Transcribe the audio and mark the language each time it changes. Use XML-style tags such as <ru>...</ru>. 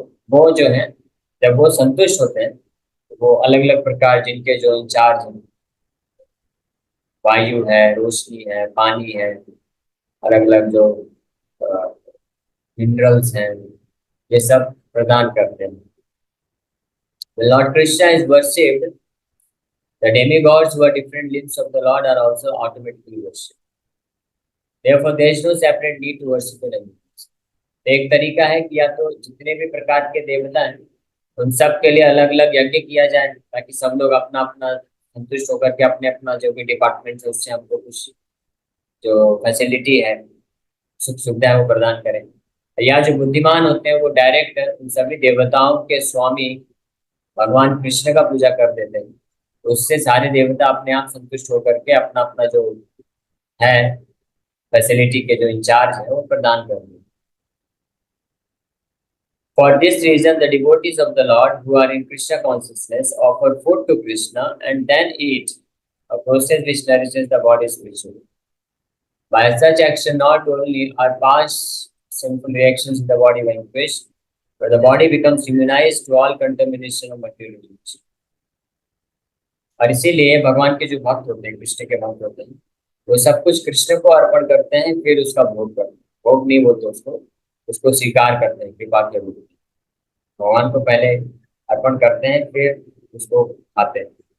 <hi>वो जो है जब वो संतुष्ट होते हैं तो वो अलग अलग प्रकार जिनके जो इंचार्ज हैं, वायु है, रोशनी है, पानी है, अलग अलग जो मिनरल्स हैं, ये सब प्रदान करते हैं।</hi> <en>The Lord Krishna is worshipped. The demigods who are different limbs of the Lord are also automatically worshipped. Therefore, there is no separate need to worship the demigods.</en> <hi>एक तरीका है कि या तो जितने भी प्रकार के देवता हैं उन सब के लिए अलग अलग यज्ञ किया जाए, ताकि सब लोग अपना अपना संतुष्ट होकर के अपने अपना जो भी डिपार्टमेंट है उससे हमको कुछ जो फैसिलिटी है, सुख सुविधा है वो प्रदान करें। या जो बुद्धिमान होते हैं वो डायरेक्ट उन सभी देवताओं के स्वामी भगवान कृष्ण का पूजा कर देते हैं, तो उससे सारे देवता अपने आप संतुष्ट होकर के अपना अपना जो है फैसिलिटी के जो इंचार्ज है वो प्रदान कर देते हैं।</hi> <en>For this reason, the devotees of the Lord who are in Krishna consciousness offer food to Krishna and then eat, a process which nourishes the body spiritually. By such action, not only are past sinful reactions in the body vanquished, but the body becomes immunized to all contamination of material illusion.</en> <hi>और इसीलिए भगवान के जो भक्त होते हैं, कृष्ण के भक्त होते हैं, वो सब कुछ कृष्ण को अर्पण करते हैं, फिर उसका भोग करते हैं। भोग नहीं बोलते उसको, उसको स्वीकार करते हैं कृपा के रूप में। भगवान को पहले अर्पण करते हैं, फिर उसको खाते हैं।</hi>